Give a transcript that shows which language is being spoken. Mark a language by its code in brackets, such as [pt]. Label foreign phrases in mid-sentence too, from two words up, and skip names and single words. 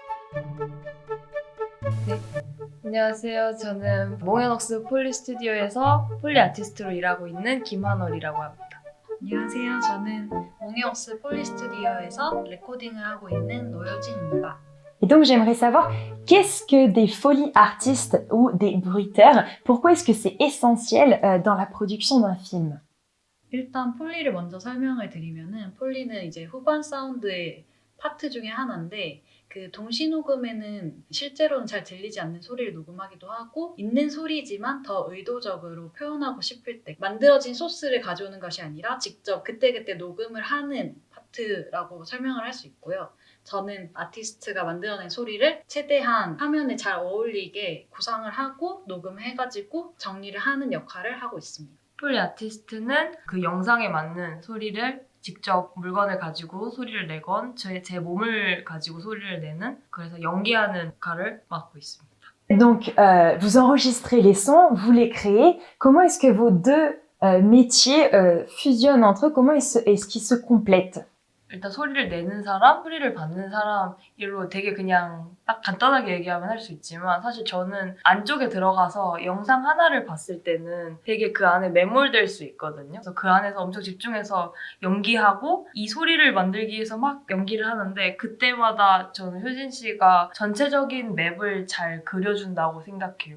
[ko] 네, 안녕하세요. 저는 몽앤옥스 폴리 스튜디오에서 폴리 아티스트로 일하고 있는 김한월이라고 합니다. 안녕하세요. 저는 몽앤옥스 폴리 스튜디오에서 레코딩을 하고 있는 노효진입니다. [fr] Et donc j'aimerais savoir, qu'est-ce que des folies artistes ou des bruiteurs? Pourquoi est-ce que c'est essentiel dans la production d'un film? [ko] 일단 폴리를 먼저 설명을 드리면은 폴리는 이제 후반 사운드의 파트 중에 하나인데 그 동시 녹음에는 실제로는 잘 들리지 않는 소리를 녹음하기도 하고 있는 소리지만 더 의도적으로 표현하고 싶을 때 만들어진 소스를 가져오는 것이 아니라 직접 그때그때 녹음을 하는 파트라고 설명을 할 수 있고요. 저는 아티스트가 만들어낸 소리를 최대한 화면에 잘 어울리게 구상을 하고 녹음해가지고 정리를 하는 역할을 하고 있습니다. 폴리 아티스트는 그 영상에 맞는 소리를 직접 물건을 가지고 소리를 내건 제 몸을 가지고 소리를 내는 그래서 연기하는 역할을 맡고 있습니다. [fr] Donc vous enregistrez les sons, vous les créez. Comment est-ce que vos deux métiers fusionnent entre eux? Comment est-ce qu'ils se complètent? [ko] 일단 소리를 내는 사람, 소리를 받는 사람으로 되게 그냥 딱 간단하게 얘기하면 할 수 있지만 사실 저는 안쪽에 들어가서 영상 하나를 봤을 때는 되게 그 안에 매몰될 수 있거든요. 그래서 그 안에서 엄청 집중해서 연기하고 이 소리를 만들기 위해서 막 연기를 하는데 그때마다 저는 효진 씨가 전체적인 맵을 잘 그려준다고 생각해요.